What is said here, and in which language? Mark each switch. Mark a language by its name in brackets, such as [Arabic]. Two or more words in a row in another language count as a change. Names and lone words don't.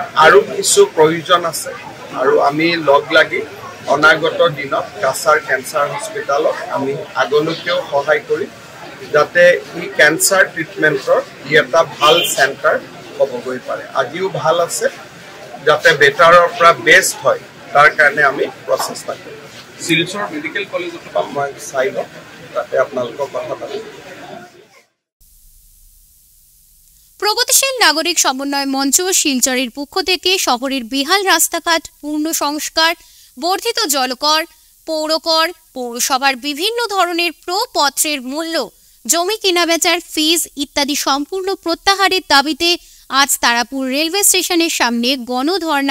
[Assamese] আৰু কিছু প্ৰয়োজন আছে আৰু আমি লগ লাগি অনাগত দিনত কাছাৰ ক্যান্সাৰ হস্পিটালত আমি আগলৈকেও সহায় কৰিম যাতে এই [English] cancer treatment [Assamese] এটা ভাল চেণ্টাৰ হ'বগৈ পাৰে আজিও ভাল আছে যাতে বেটাৰৰ পৰা বেষ্ট হয় তাৰ কাৰণে আমি প্ৰচেষ্টা কৰিম শিলচৰ মেডিকেল কলেজত মই চাই লওঁ তাতে আপোনালোকৰ কথা পাতিম [Bangla] প্রগতিশীল নাগরিক সমন্বয় মঞ্চ শিলচরের পক্ষ থেকে শহরের বিহাল রাস্তাঘাট পূর্ণ সংস্কার বর্ধিত জলকর পৌরকর পৌরসভার বিভিন্ন ধরনের প্রপত্রের মূল্য জমি কেনাবেচার ফিজ ইত্যাদি সম্পূর্ণ প্রত্যাহারের দাবিতে আজ তারাপুর [English] railway station [Bangla] সামনে গণধর্ণা